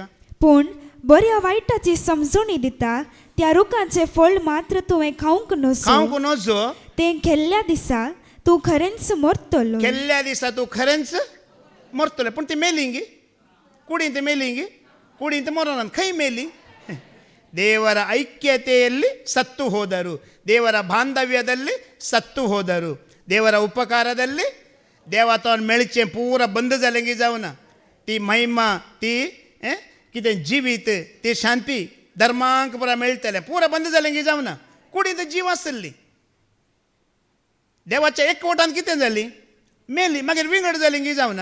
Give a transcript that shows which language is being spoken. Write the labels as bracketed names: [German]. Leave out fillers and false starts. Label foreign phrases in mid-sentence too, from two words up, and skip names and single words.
[Konkani] पूण बऱ्या वायटाची समजणी दिता त्या रुखांचे फळ मात्र तुवें खावंक नजो तें केल्ल्या दिसा तूं खरेंच मरतलो पूण ती मेली गी कुडींत मेली गी कुडींत मरोनान खंय मेली [Kannada] ದೇವರ ಐಕ್ಯತೆಯಲ್ಲಿ ಸತ್ತು ಹೋದರು, ದೇವರ ಬಾಂಧವ್ಯದಲ್ಲಿ ಸತ್ತು ಹೋದರು, ದೇವರ ಉಪಕಾರದಲ್ಲಿ [Konkani] देवातोन मेळचे पूरा बंद जालें की जावना. ती महिमा ती कितें जिवीत ती शांती धर्मांक पुरा मेळटलें पूरा बंद जालें की जावना. कुडींत जीव आसली देवाच्या एकवटान कितें जाली, मेली, मागीर विंगड जाली की जावना.